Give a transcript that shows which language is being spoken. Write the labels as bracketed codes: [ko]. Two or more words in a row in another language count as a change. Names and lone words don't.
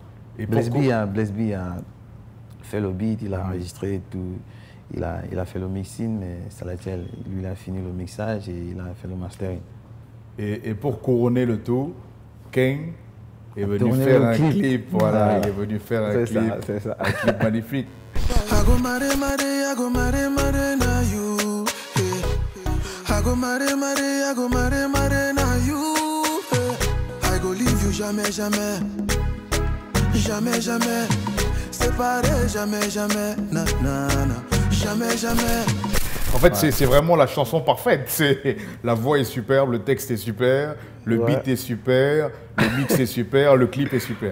[fr] Et Blaise B a fait le beat, il a enregistré tout. Il a fait le mixing, mais Salatiel, lui, il a fini le mixage et il a fait le mastering. Et pour couronner le tout, King est venu faire un clip. Voilà, il est venu faire un clip. C'est ça. Un clip magnifique. [pcm] I go mare na you. I go mare na you. I go leave you [fr] jamais, jamais. Jamais, jamais. Séparé, jamais, jamais. Na, na, na. Jamais, jamais. En fait, c'est vraiment la chanson parfaite. La voix est superbe, le texte est super, le beat est super, le mix est super, le clip est super.